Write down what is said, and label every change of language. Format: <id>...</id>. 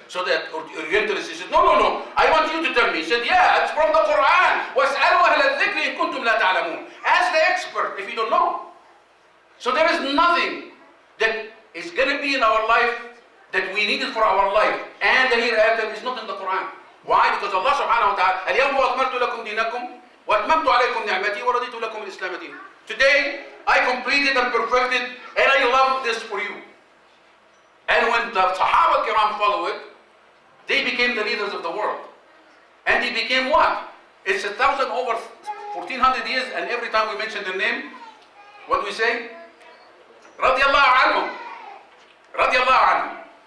<en>So that Orientalist, he said, no, I want you to tell me. He said, yeah, it's from the Quran.</en> <ar>وَاسْأَلُوا أَهْلَ الذِّكْرِ إِن كُنتُمْ لَا تَعْلَمُونَ.</ar> <en>Ask the expert if you don't know. So there is nothing that is going to be in our life that we need it for our life, and the hereafter is not in the Quran. Why?</en> <ar>Because Allah subhanahu wa ta'ala, الْيَوْمَ أَكْمَلْتُ لَكُمْ دِينَكُمْ وَأَتْمَمْتُ عَلَيْكُمْ نِعْمَتِي وَرَضِيتُ لَكُمْ الْإِسْلَامَ دِينًا.</ar> <en>Today, I completed and perfected, and I love this for you. And when the Sahaba Kiram follow it, they became the leaders of the world. And they became what? It's over 1400 years, and every time we mention their name, What do we say? Radiallahu anhum. Radiallahu anhum.</en>